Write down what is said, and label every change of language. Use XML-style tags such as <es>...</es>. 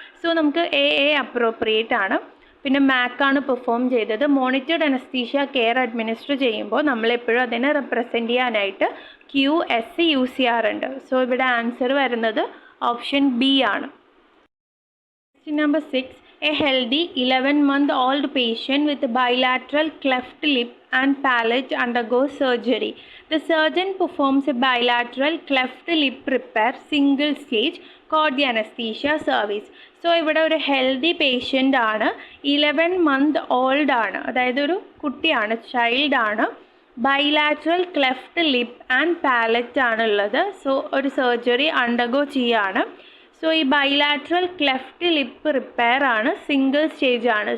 <ml>So നമുക്ക് AA appropriate ആണ്. പിന്നെ മാക്കാണ് പെർഫോം ചെയ്തത്. മോണിറ്റേർഡ് അനസ്തീഷ്യ കെയർ അഡ്മിനിസ്റ്റർ ചെയ്യുമ്പോൾ നമ്മളെപ്പോഴും അതിനെ റെപ്രസെൻ്റ് ചെയ്യാനായിട്ട് QS യൂസ് ചെയ്യാറുണ്ട്. സോ ഇവിടെ ആൻസർ വരുന്നത് ഓപ്ഷൻ ബി ആണ്. Question number 6.</ml> <en>A healthy 11-month-old patient with bilateral cleft lip and palate undergoes surgery. The surgeon performs a bilateral cleft lip repair single stage called the anesthesia service.</en> <ml>So ഇവിടെ ഒരു healthy patient ആണ്, 11 month old ആണ്, അതായത് ഒരു കുട്ടിയാണ്, ചൈൽഡാണ്. Bilateral cleft lip and palette ആണുള്ളത്. So ഒരു surgery undergo ചെയ്യാണ്. സോ ഈ ബൈലാറ്ററൽ ക്ലെഫ്റ്റ് ലിപ്പ് റിപ്പയർ ആണ്, സിംഗിൾ സ്റ്റേജ് ആണ്.</ml>